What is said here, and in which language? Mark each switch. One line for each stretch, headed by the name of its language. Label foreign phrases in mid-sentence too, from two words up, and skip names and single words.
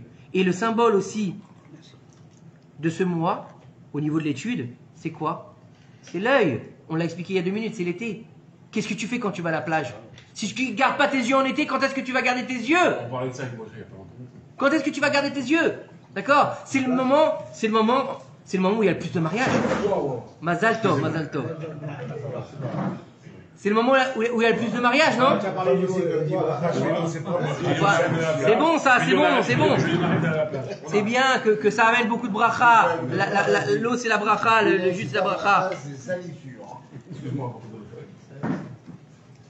French: Et le symbole aussi de ce mois, au niveau de l'étude, c'est quoi? C'est l'œil. On l'a expliqué il y a 2 minutes, c'est l'été. Qu'est-ce que tu fais quand tu vas à la plage? Si tu ne gardes pas tes yeux en été, quand est-ce que tu vas garder tes yeux? On parlait de ça avec moi, il y a pas longtemps. Quand est-ce que tu vas garder tes yeux? D'accord? C'est le moment où il y a le plus de mariages.
Hebrew: מזל טוב, מזל טוב.
French: C'est le moment où il y a le plus de mariages, non? C'est bon ça, c'est bon. C'est bien que ça amène beaucoup de bracha. L'eau c'est la bracha, le jus c'est la bracha. C'est salissure. Excuse-moi.